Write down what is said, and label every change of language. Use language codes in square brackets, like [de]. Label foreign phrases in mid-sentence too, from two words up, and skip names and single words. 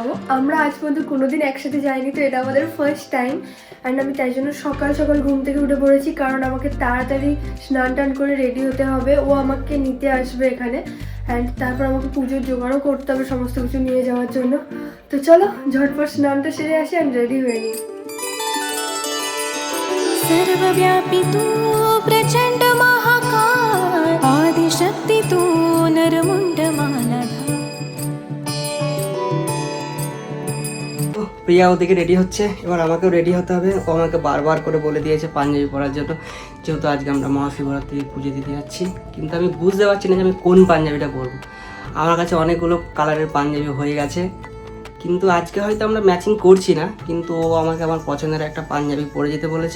[bn] আমরা আজ পর্যন্ত কোনোদিন একসাথে যাইনি, তো এটা আমাদের [en] first time. [bn] অ্যান্ড আমি তাই জন্য সকাল সকাল ঘুম থেকে উঠে পড়েছি, কারণ আমাকে তাড়াতাড়ি স্নান টান করে রেডি হতে হবে। ও আমাকে নিতে আসবে এখানে, অ্যান্ড তারপর আমাকে পুজোর জোগাড়ও করতে হবে সমস্ত কিছু নিয়ে যাওয়ার জন্য। তো চলো ঝটপট স্নানটা সেরে আসি অ্যান্ড রেডি হয়ে নিই। [mr] सर्वव्यापी तू प्रचंड महाकाय आदिशक्ती तू नरमुंड मालाधार। [bn] প্রিয়া ওদিকে রেডি হচ্ছে, এবার আমাকেও রেডি হতে হবে। ও আমাকে বারবার করে বলে দিয়েছে পাঞ্জাবি পরার জন্য, যেহেতু আজকে আমরা মহাশিবরাত্রি পুজো দিতে যাচ্ছি। কিন্তু আমি বুঝতে পারছি না যে আমি কোন পাঞ্জাবিটা পরবো। আমার কাছে অনেকগুলো কালারের পাঞ্জাবি হয়ে গেছে, কিন্তু আজকে হয়তো আমরা ম্যাচিং করছি না, কিন্তু ও আমাকে আমার পছন্দের একটা পাঞ্জাবি পরে যেতে বলেছে।